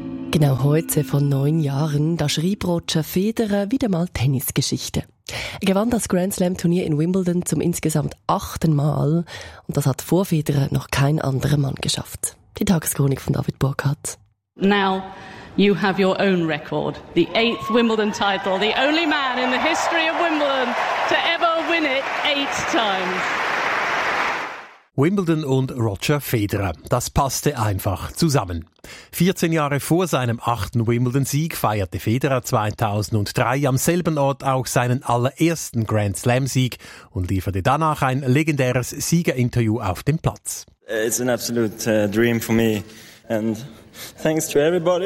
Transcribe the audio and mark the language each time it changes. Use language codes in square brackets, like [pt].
[de] Genau heute, vor 9 Jahren, da schrieb Roger Federer wieder mal Tennisgeschichte. Er gewann das Grand-Slam-Turnier in Wimbledon zum insgesamt 8. Mal und das hat vor Federer noch kein anderer Mann geschafft. Die Tageschronik von David Burkhardt. [en] Now you have your own record. The 8th Wimbledon title. The only man in the history of Wimbledon to ever win it 8 times. [de] Wimbledon und Roger Federer. Das passte einfach zusammen. 14 Jahre vor seinem 8. Wimbledon-Sieg feierte Federer 2003 am selben Ort auch seinen allerersten Grand-Slam-Sieg und lieferte danach ein legendäres Siegerinterview auf dem Platz. [en] It's an absolute dream for me and thanks to everybody.